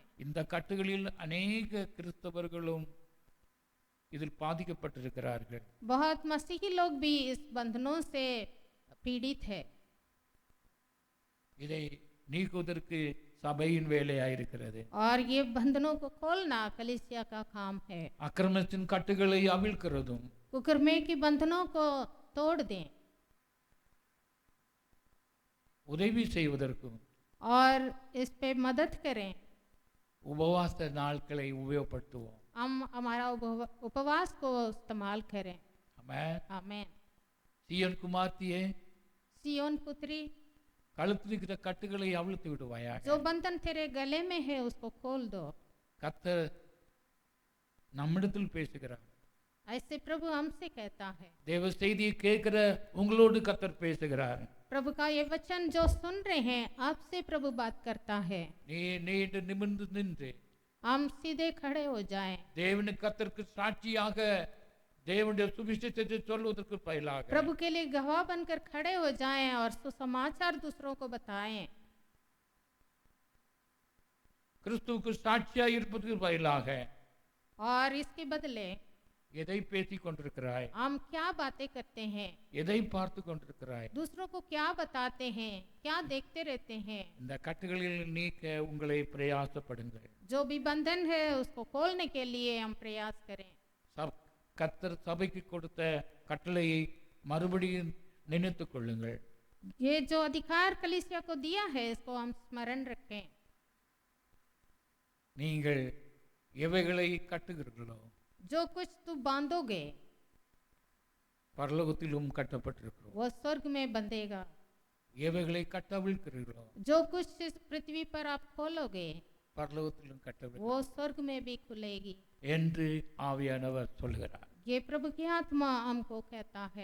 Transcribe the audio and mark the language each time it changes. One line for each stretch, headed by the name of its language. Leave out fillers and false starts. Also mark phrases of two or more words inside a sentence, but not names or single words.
Tamil: இந்த கட்டுகளில் அநேக கிறிஸ்தவர்களும் இதில் பாதிக்கப்பட்டிருக்கிறார்கள்.
Hindi: बहुत मसीही लोग भी इस बंधनों से पीड़ित है।
Tamil: இதை நீக்குவதற்கு சபையின் வேலையாயிருக்கிறது.
Hindi: और ये बंधनों को खोलना कलीसिया का काम है।
Tamil: அக்கிரமத்தின் கட்டுகளை அவிழ்க்கிறதும்
Hindi: कुकर्मे की बंधनों को तोड़ दें
Tamil: உதவி செய்வதற்கும்
Hindi: और इस पे मदद करें।
Tamil: உபவாச நாட்களை உபயோகப்படுத்துவோம்.
Hindi: हम हमारा उपवास को इस्तेमाल करें।
Tamil: ஆமென்.
Hindi: आमेन।
Tamil: சீயோன் குமார்த்தியே,
Hindi: सियोन पुत्री,
Tamil: கழுத்தில் இருக்கிற கட்டுகளை அவிழ்த்து விடுவாயாக.
Hindi: जो बंधन तेरे गले में है उसको खोल दो।
Tamil: கர்த்தர் நம்மிடத்தில் பேசுகிறார்.
Hindi: ऐसे प्रभु हमसे कहता है।
Tamil: தேவ செய்தியை கேட்கிற உங்களோடு கர்த்தர் பேசுகிறார்.
Hindi: प्रभु का ये वचन जो सुन रहे हैं आपसे प्रभु बात करता है।
Tamil: நீ நிமிர்ந்து நின்று
Hindi: हम सीधे खड़े हो जाएं।
Tamil: தேவன் கர்த்தருக்கு சாட்சியாக தேவனுடைய சுவிசேஷத்தை சொல்வதற்கு பதிலாக
Hindi: प्रभु के लिए गवाह बनकर खड़े हो जाएं और सुसमाचार दूसरों को बताएं।
Tamil: கிறிஸ்துவுக்கு சாட்சியாக இருப்பதற்கு பதிலாக
Hindi: और इसके बदले
Tamil: எதை பேசிக் கொண்டிருக்கிறாய்?
Hindi: हम क्या बातें करते हैं,
Tamil: எதை பார்த்து கொண்டிருக்கிறாய்?
Hindi: दूसरों को क्या बताते हैं, क्या देखते रहते हैं।
Tamil: இந்த கட்டுகளில் நீக்க உங்களை பிரயாசப்படுங்கள்.
Hindi: जो भी बंधन है उसको खोलने के लिए हम प्रयास करें।
Tamil: கர்த்தர் சபைக்கு கொடுத்த கட்டளையை மறுபடியும் நினைத்துக் கொள்ளுங்கள்.
Hindi: ये जो अधिकार कलीसिया को दिया है इसको हम स्मरण रखें।
Tamil: நீங்கள் எவைகளை கட்டுகிறீர்களோ
Hindi: जो कुछ तू बांधोगे
Tamil: பரலோகத்திலும் கட்டப்பட்டிருக்கிறோம்.
Hindi: वो स्वर्ग में बंधेगा।
Tamil: எவைகளை கட்டவிழ்க்கிறீர்களோ
Hindi: जो कुछ इस पृथ्वी पर आप खोलोगे
Tamil: பரலோகத்திலும் கட்டவிழ்
Hindi: वो स्वर्ग में भी खुलेगी
Tamil: என்று ஆவியானவர் சொல்கிறார்.
Hindi: ये प्रभु की आत्मा हमको कहता है।